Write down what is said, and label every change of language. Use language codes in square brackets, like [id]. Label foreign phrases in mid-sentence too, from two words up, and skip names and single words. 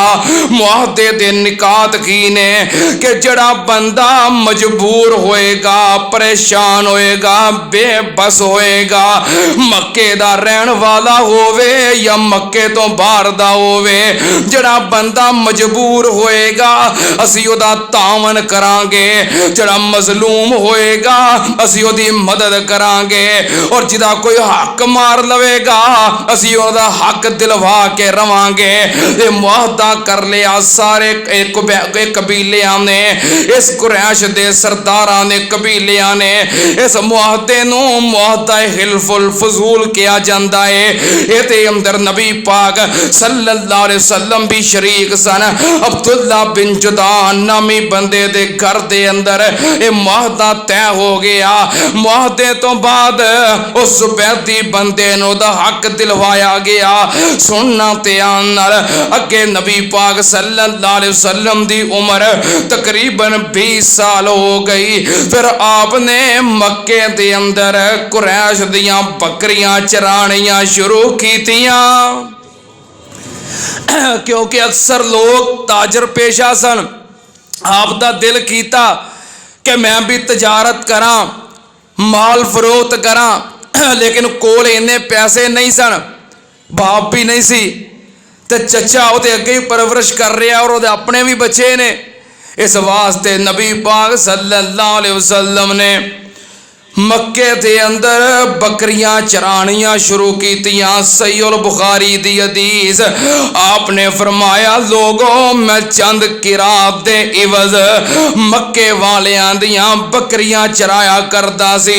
[pa] معاہدے دے نکات کی نے کہ جڑا بندہ مجبور ہوئے گا، پریشان ہوئے گا، بے بس ہوئے گا، مکے دا رہن والا ہووے یا مکے توں باہر دا ہووے، جڑا بندہ مجبور ہوئے گا اسی اودا تاوان کراں گے، جڑا مظلوم ہوئے گا اسی اودی مدد کراں گے، اور جدا کوئی حق مار لوے گا اسی اودا حق دلوا کے رواں گے. یہ معاہدہ کر لیا سارے قبیلیاں نے، اس قریش دے سرداراں نے، قبیلیاں نے. اس معاہدے نوں معاہدہ حلف الفضول کیا جاتا ہے. ایہدے اندر نبی پاک [ar] صلى الله عليه وسلم [pa] بھی شریک سن. عبداللہ بن جدعان نامی بندے دے گھر دے اندر یہ معاہدہ طے ہو گیا. معاہدے توں بعد اس زبیدی بندے نوں دا حق دلوایا گیا. سننا دھیان نال، اگے نبی پاک [ar] صلى الله عليه وسلم [pa] دی عمر تقریباً 20 سال ہو گئی. پھر آپ نے مکے دے اندر قریش دیاں بکریاں چرانیاں شروع کیتیاں، کیونکہ اکثر لوگ تاجر پیشہ سن. آپدا دل کیتا کہ میں بھی تجارت کراں، مال فروخت کراں، لیکن کول انے پیسے نہیں سن، باپ بھی نہیں سی تے چچا وہ اگے ہی پرورش کر رہا اور اپنے بھی بچے نے. اس واسطے نبی پاک [ar] صلى الله عليه وسلم [pa] نے مکے دے اندر بکریاں چرانیاں شروع کیتیاں. صحیح البخاری دی حدیث، آپ نے فرمایا لوگو میں چند قیراط دے عوض مکے والیاں دیاں بکریاں چرایا کردا سی.